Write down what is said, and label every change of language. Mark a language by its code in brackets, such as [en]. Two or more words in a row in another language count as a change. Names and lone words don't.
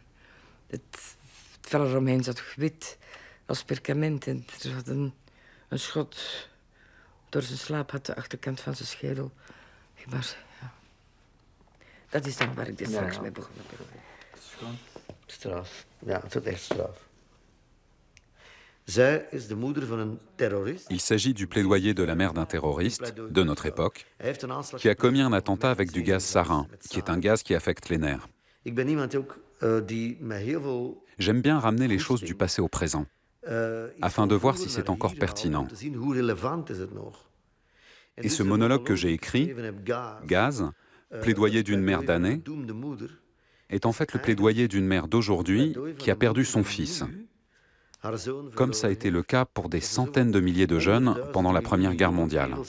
[nl] Het vel eromheen zat wit als perkament en er zat een schot... Door zijn slaap had de achterkant van zijn schedel gebarsten. Ja. Dat is dan waar ik dit straks mee begonnen ben. Straf. Ja, het is echt straf. Zij is de moeder van een terrorist. [fr] Il s'agit du plaidoyer de la mère d'un terroriste, de notre époque, qui a commis un attentat avec du gaz sarin, qui est un gaz qui affecte les nerfs. J'aime bien ramener les choses du passé au présent, afin de voir si c'est encore pertinent. Et ce monologue que j'ai écrit, Gaz, plaidoyer d'une mère damnée, est en fait le plaidoyer d'une mère d'aujourd'hui qui a perdu son fils, comme ça a été le cas pour des centaines de milliers de jeunes pendant la Première Guerre mondiale.